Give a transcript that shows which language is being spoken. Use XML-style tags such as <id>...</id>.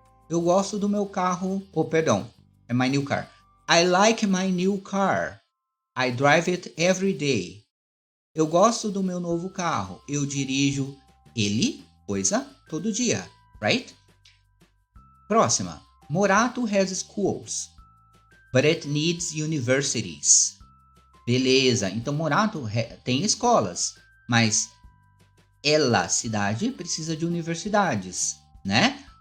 <pt>Eu gosto do meu carro. É</pt> <en>my new car. I like my new car. I drive it every day.</en> <pt>Eu gosto do meu novo carro. Eu dirijo ele, coisa, todo dia, right? Próxima.</pt> <en>Morato has schools, but it needs universities.</en> <pt>Beleza, então Morato tem escolas, mas ela, cidade, precisa de universidades, né?</pt>